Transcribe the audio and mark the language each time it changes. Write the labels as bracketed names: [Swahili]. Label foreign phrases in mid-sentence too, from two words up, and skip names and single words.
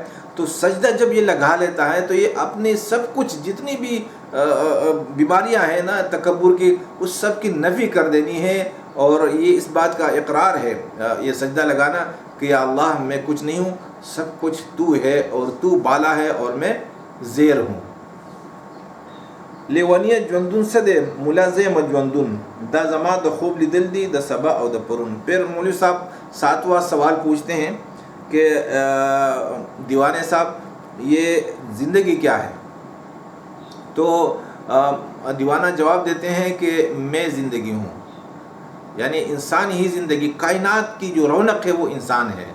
[Urdu] تو سجدہ جب یہ لگا لیتا ہے تو یہ اپنے سب کچھ جتنی بھی بیماریاں ہیں نا تکبر کی، اس سب کی نفی کر دینی ہے. اور یہ اس بات کا اقرار ہے یہ سجدہ لگانا کہ یا اللہ میں کچھ نہیں ہوں، سب کچھ تو ہے، اور تو بالا ہے اور میں زیر ہوں. [Pashto] لیونیہ جوندن سدے ملازم جوندن دا زما دا خوب لیدل دی دا سبا او دا پرون. [Urdu] پھر مولوی صاحب ساتواں سوال پوچھتے ہیں کہ دیوانے صاحب یہ زندگی کیا ہے؟ تو دیوانہ جواب دیتے ہیں کہ میں زندگی ہوں. یعنی انسان ہی زندگی، کائنات کی جو رونق ہے وہ انسان ہے.